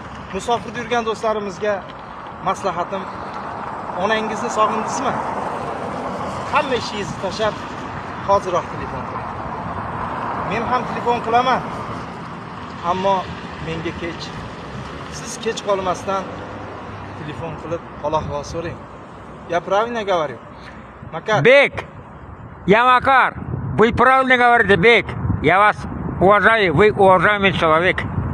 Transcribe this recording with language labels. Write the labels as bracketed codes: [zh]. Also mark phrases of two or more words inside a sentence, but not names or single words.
[uz] musofirda yurgan do'stlarimizga maslahatim, onangizni sog'indingizmi? Hamma ishingizni tashlab, hoziroq telefon qiling. Men ham telefon qilaman. Ammo menga kech. Siz kech qolmasdan telefon qilib Allohga so'rang. [ru] Я правильно говорю? Makar. Бек, я Макар. Вы правильно говорите, Бек. Я вас уважаю, вы уважаемый человек.